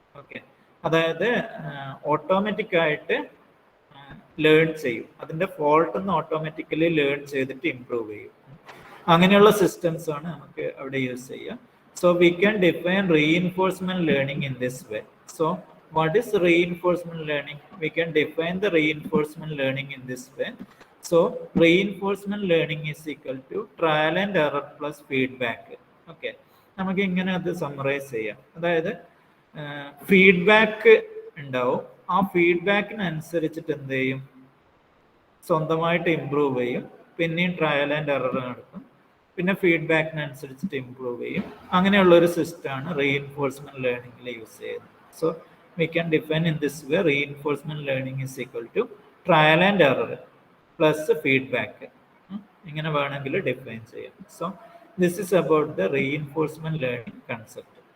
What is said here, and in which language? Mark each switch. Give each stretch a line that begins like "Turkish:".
Malayalam: Okay, അതായത് automatic ആയിട്ട് learn ചെയ്യും, അതിന്റെ ഫോൾട്ട് ഒന്ന് ഓട്ടോമാറ്റിക്കലി ലേൺ ചെയ്തിട്ട് ഇംപ്രൂവ് ചെയ്യും. അങ്ങനെയുള്ള സിസ്റ്റംസ് ആണ് നമുക്ക് അവിടെ യൂസ് ചെയ്യുക.
English: So we can define reinforcement learning in this way. So what is reinforcement learning? We can define the reinforcement learning in this way. So reinforcement learning is equal to trial and error plus feedback.
Malayalam: Okay, നമുക്ക് ഇങ്ങനെ അത് summarise ചെയ്യാം. അതായത് feedback ഉണ്ടാവും, ആ ഫീഡ്ബാക്കിനനുസരിച്ചിട്ട് എന്ത് ചെയ്യും, സ്വന്തമായിട്ട് ഇംപ്രൂവ് ചെയ്യും, പിന്നെയും ട്രയൽ ആൻഡ് എറർ നടത്തും, പിന്നെ ഫീഡ്ബാക്കിനനുസരിച്ചിട്ട് ഇംപ്രൂവ് ചെയ്യും. അങ്ങനെയുള്ള ഒരു സിസ്റ്റമാണ് റീഇൻഫോഴ്സ്മെന്റ് ലേണിംഗിൽ യൂസ് ചെയ്യുന്നത്.
English: So we can define in this way, reinforcement learning is equal to trial and error plus feedback.
Malayalam: ഇങ്ങനെ വേണമെങ്കിൽ ഡിഫൈൻ ചെയ്യാം.
English: So this is about the reinforcement learning concept.